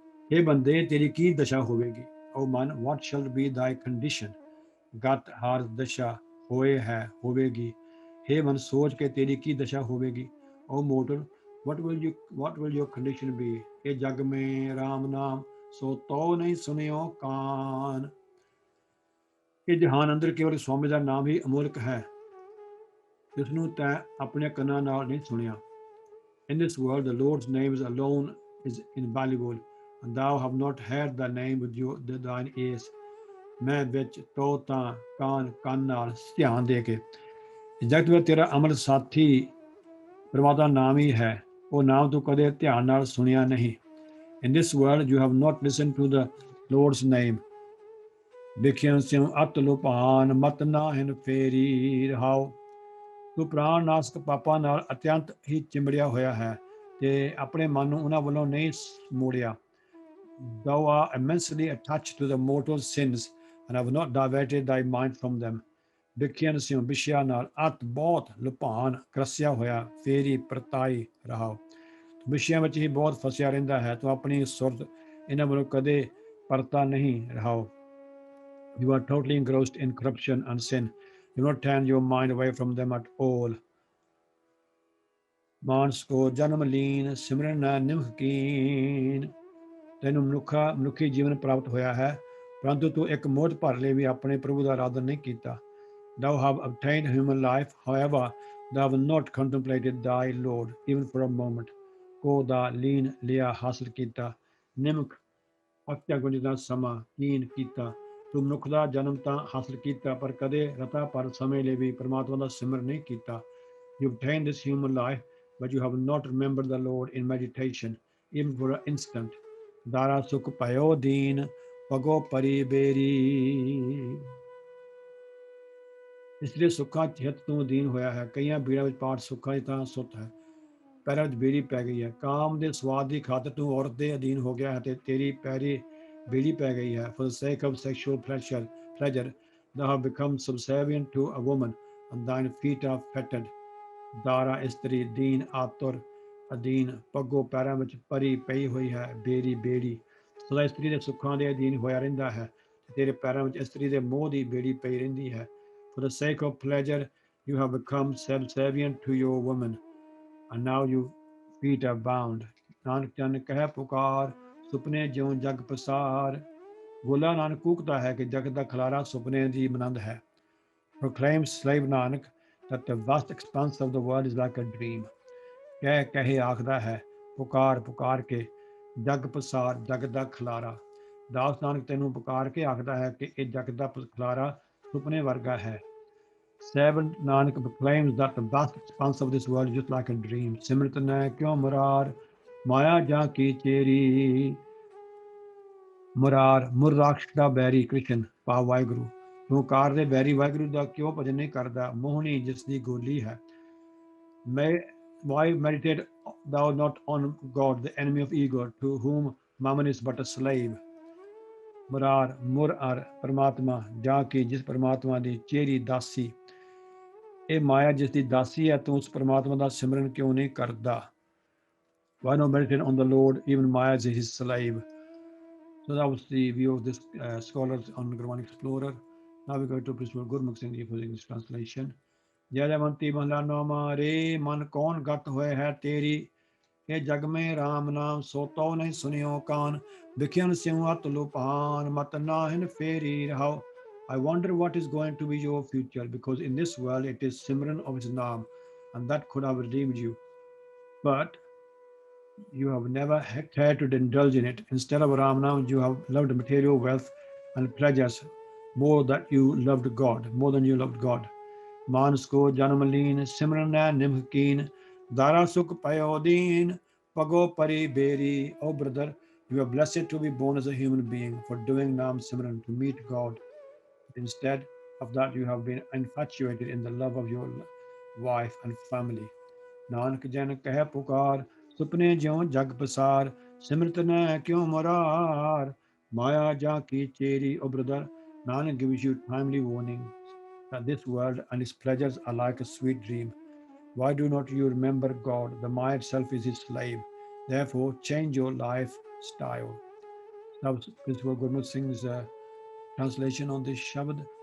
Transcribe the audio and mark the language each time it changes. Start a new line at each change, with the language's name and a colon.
Punjabi: हे बंदे तेरी की दशा होवेगी।
English: O man, what shall be thy condition?
Punjabi: गत हार दशा होए है होवेगी। हे मन सोच के तेरी की दशा होवेगी।
English: O mortal, what will your condition be?
Punjabi: ये जग में राम नाम सो तो नहीं सुनियो कान। ਇਹ ਜਹਾਨ ਅੰਦਰ ਕੇਵਲ ਸਵਾਮੀ ਦਾ ਨਾਮ ਹੀ ਅਮੋਲਕ ਹੈ, ਜਿਸ ਨੂੰ ਤੈਂ ਆਪਣੇ ਕੰਨਾਂ ਨਾਲ ਨਹੀਂ ਸੁਣਿਆ।
English: In this world, the Lord's name alone is invaluable, and thou have not heard the name with thine ears.
Punjabi: ਮੈਂ ਵਿੱਚ ਤੋ ਤਾਂ ਕੰਨ ਨਾਲ ਧਿਆਨ ਦੇ ਕੇ। ਜਗਤ ਵਿੱਚ ਤੇਰਾ ਅਮਰ ਸਾਥੀ ਪਰਮਾਤਮਾ ਨਾਮ ਹੀ ਹੈ, ਉਹ ਨਾਮ ਤੂੰ ਕਦੇ ਧਿਆਨ ਨਾਲ ਸੁਣਿਆ ਨਹੀਂ।
English: In this world, you have not listened to the Lord's name.
Punjabi: ਦੇਖਿਆ ਸਿਉ ਅਤ ਲੁਭਾਨ ਮਤ ਨਾਹਿਨ ਫੇਰੀ ਰਹਾਓ। ਤੂੰ ਪ੍ਰਾਣ ਨਾਸਕ ਪਾਪਾਂ ਨਾਲ ਅਤਿਅੰਤ ਹੀ ਚਿੰਬੜਿਆ ਹੋਇਆ ਹੈ ਤੇ ਆਪਣੇ ਮਨ ਨੂੰ ਉਹਨਾਂ ਵੱਲੋਂ ਨਹੀਂ ਮੋੜਿਆ।
English: Thou art immensely attached to the mortal sins and have not diverted thy mind from them.
Punjabi: ਦੇਖਿਆ ਸਿਉ ਵਿਸ਼ਿਆ ਨਾਲ ਅਤ ਬਹੁਤ ਲੁਭਾਨ ਕਰਸਿਆ ਹੋਇਆ ਫੇਰੀ ਪਰਤਾਈ ਰਹਾਓ। ਵਿਸ਼ਿਆਂ ਵਿੱਚ ਹੀ ਬਹੁਤ ਫਸਿਆ ਰਹਿੰਦਾ ਹੈ, ਤੂੰ ਆਪਣੀ ਸੁਰਤ ਇਹਨਾਂ ਵੱਲੋਂ ਕਦੇ ਪਰਤਾ ਨਹੀਂ ਰਹਾਓ।
English: You are totally engrossed in corruption and sin. Do not turn your mind away from them at all.
Punjabi: ਮਾਨਸ ਕੋ ਜਨਮ ਲੀਨ ਸਿਮਰਨ ਨਾ ਨਿਮਖ ਕੀਨ। ਤੈਨੂੰ ਮਨੁੱਖੀ ਜੀਵਨ ਪ੍ਰਾਪਤ ਹੋਇਆ ਹੈ, ਪਰੰਤੂ ਤੂੰ ਇੱਕ ਮੋਹ ਭਰ ਲਈ ਵੀ ਆਪਣੇ ਪ੍ਰਭੂ ਦਾ ਆਰਾਧਨ ਨਹੀਂ ਕੀਤਾ।
English: Thou have obtained human life, however, thou have not contemplated thy Lord, even for a moment.
Punjabi: ਕੋ ਦਾ ਲੀਨ ਲਿਆ ਹਾਸਲ ਕੀਤਾ, ਨਿਮਖ ਅਤਿਆ ਗੁੰਜ ਦਾ ਸਮਾਂ ਕੀਨ ਕੀਤਾ। ਤੂੰ ਮਨੁੱਖ ਦਾ ਜਨਮ ਤਾਂ ਹਾਸਲ ਕੀਤਾ, ਪਰ ਕਦੇ ਰਤਾ ਪਰ ਸਮੇਂ ਲਈ ਵੀ ਪਰਮਾਤਮਾ ਦਾ ਸਿਮਰਨ ਨਹੀਂ ਕੀਤਾ।
English: You obtained this human life, but you have not remembered the Lord in meditation, even for an instant.
Punjabi: ਦਾਰਾ ਸੁਖ ਭਇਓ ਦੀਨ ਭਗੋ ਪਰੀ ਬੇਰੀ। ਇਸ ਲਈ ਸੁੱਖਾਂ ਹਿੱਤ ਤੂੰ ਅਧੀਨ ਹੋਇਆ ਹੈ, ਕਈਆਂ ਬੀੜਾਂ ਵਿੱਚ ਪਾਠ ਸੁੱਖਾਂ ਦੀ ਤਾਂ ਸੁੱਤ ਹੈ, ਪੈਰਾਂ ਵਿੱਚ ਬੇੜੀ ਪੈ ਗਈ ਹੈ। ਕਾਮ ਦੇ ਸਵਾਦ ਦੀ ਖਾਤਰ ਤੂੰ ਔਰਤ ਦੇ ਅਧੀਨ ਹੋ ਗਿਆ ਹੈ ਤੇ ਤੇਰੀ ਪੈਰੀ ਬੇੜੀ ਪੈ ਗਈ ਹੈ।
English: For the sake of sexual pleasure, thou have become subservient to a woman, and thine feet are fettered.
Punjabi: ਦਾਰਾ ਇਸਤਰੀ ਦੀਨ ਆਤੁਰ ਅਧੀਨ, ਪੱਗੋ ਪੈਰਾਂ ਵਿੱਚ ਭਰੀ ਪਈ ਹੋਈ ਹੈ ਬੇਰੀ ਬੇੜੀ, ਸਦਾ ਇਸਤਰੀ ਦੇ ਸੁੱਖਾਂ ਦੇ ਅਧੀਨ ਹੋਇਆ ਰਹਿੰਦਾ ਹੈ। ਤੇਰੇ ਪੈਰਾਂ ਵਿੱਚ ਇਸਤਰੀ ਦੇ ਮੋਹ ਦੀ ਬੇੜੀ ਪਈ ਰਹਿੰਦੀ ਹੈ।
English: For the sake of pleasure, you have become subservient to your woman, and now your feet are bound.
Punjabi: Nanak ਚੰਨ ਕਹਿ ਪੁਕਾਰ, ਸੁਪਨੇ ਜਿਉਂ ਜਗ ਪਸਾਰ। ਗੋਲਾ ਨਾਨਕ ਕੂਕਦਾ ਹੈ ਕਿ ਜਗਤ ਦਾ ਖਲਾਰਾ ਸੁਪਨੇ ਦੀ ਮਨੰਦ ਹੈ।
English: Proclaims slave Nanak that the vast expanse of the world is like a dream.
Punjabi: ਕਹਿ ਕਹੇ ਆਖਦਾ ਹੈ, ਪੁਕਾਰ ਪੁਕਾਰ ਕੇ, ਜਗ ਪਸਾਰ ਜਗ ਦਾ ਖਲਾਰਾ। ਦਾਸ ਨਾਨਕ ਤੈਨੂੰ ਪੁਕਾਰ ਕੇ ਆਖਦਾ ਹੈ ਕਿ ਇਹ ਜਗ ਦਾ ਖਲਾਰਾ ਸੁਪਨੇ ਵਰਗਾ ਹੈ।
English: Seven Nanak proclaims that the vast expanse of this world is just like a dream.
Punjabi: ਸਿਮਰਤ ਨੈ ਕਿਉ ਮੁਰਾਰ, ਮਾਇਆ ਜਾਂ ਕੀ ਚੇਰੀ। ਮੁਰਾਰ ਮੁਰ ਰਾਖਸ਼ ਦਾ ਬੈਰੀ ਕ੍ਰਿਸ਼ਨ ਭਾਵ ਵਾਹਿਗੁਰੂ। ਤੂੰ ਕਾਰ ਦੇ ਬੈਰੀ ਵਾਹਿਗੁਰੂ ਦਾ ਕਿਉਂ ਭਜਨ ਨਹੀਂ ਕਰਦਾ, ਮੋਹਣੀ ਜਿਸ ਦੀ ਗੋਲੀ ਹੈ।
English: Why meditate thou not on God, the enemy of ego, to whom mammon is but a slave?
Punjabi: ਮੁਰਾਰ ਮੁਰ ਅਰ ਪਰਮਾਤਮਾ, ਜਾਂ ਕਿ ਜਿਸ ਪਰਮਾਤਮਾ ਦੀ ਚੇਰੀ ਦਾਸੀ। ਇਹ ਮਾਇਆ ਜਿਸ ਦੀ ਦਾਸੀ ਹੈ, ਤੂੰ ਉਸ ਪਰਮਾਤਮਾ ਦਾ ਸਿਮਰਨ ਕਿਉਂ ਨਹੀਂ ਕਰਦਾ?
English: Why not meditate on the Lord, even Maya is his slave? So that was the view of this scholars on Gurmani Explorer. Now we go to Principal Gurmukh Singh Ji for the English translation.
Punjabi: ਜੈਜਵੰਤੀ ਮਹਲਾ ਨੌਵਾਂ। ਰੇ ਮਨ ਕੌਣ ਗਤ ਹੋਏ ਹੈ ਤੇਰੀ, ਇਹ ਜਗ ਮੇਂ ਰਾਮ ਨਾਮ ਸੋਤੋ ਨਹੀਂ ਸੁਨਿਓ ਕਾਨ। ਵਿਖਿਆਨ ਸਿਉ ਅਤ ਲੁਪਾਨ, ਮਤ ਨਾਹਿਨ ਫੇਰੀ ਰਹਾਓ।
English: I wonder what is going to be your future, because in this world it is Simran of his Naam, and that could have redeemed you. But you have never cared to indulge in it. Instead of Ram Naam, you have loved material wealth and pleasures more than you loved God.
Punjabi: ਮਾਨਸ ਕੋ ਜਨਮ ਲੀਨ, ਸਿਮਰਨ ਹੈ ਨਿਮਕੀਨ, ਦਾਰਾ ਸੁਖ ਪਇਓ ਦੀਨ, ਪਗੋ ਪਰੀ ਬੇਰੀ।
English: Oh brother, you are blessed to be born as a human being for doing Naam Simran to meet God. Instead of that, you have been infatuated in the love of your wife and family.
Punjabi: Nanak ਜਨ ਕਹਿ ਪੁਕਾਰ, ਸੁਪਨੇ ਜਿਉਂ ਜਗ ਪਸਾਰ। ਸਿਮਰਤ ਨੈ ਕਿਉਂ ਮੁਰਾਰ, ਮਾਇਆ ਜਾਂ ਕੀ cherry.
English: Oh brother, Nanak gives you timely warning that this world and its pleasures are like a sweet dream. Why do not you remember God? The Maya itself is his slave. Therefore, change your lifestyle. That was Principal Gurmukh Singh's translation on this Shabad.